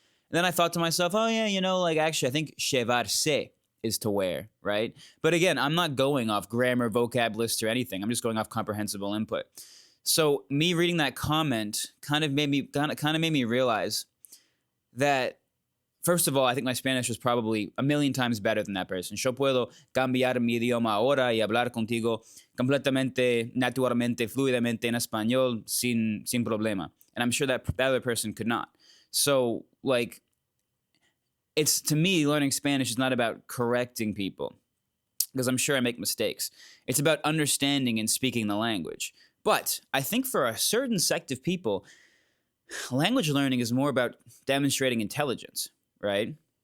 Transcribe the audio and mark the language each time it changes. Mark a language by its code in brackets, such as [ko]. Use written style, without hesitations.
[en] And then I thought to myself, oh yeah, actually I think chevarse is to wear, right? But again, I'm not going off grammar, vocab lists, or anything. I'm just going off comprehensible input. So me reading that comment kind of made me realize that, first of all, I think my Spanish was probably a million times better than that person. [es] Yo puedo cambiar mi idioma ahora y hablar contigo completamente, naturalmente, fluidamente en español sin problema. [en] And I'm sure that other person could not. So, to me, learning Spanish is not about correcting people, because I'm sure I make mistakes. It's about understanding and speaking the language. But I think for a certain sect of people, language learning is more about demonstrating intelligence. Right?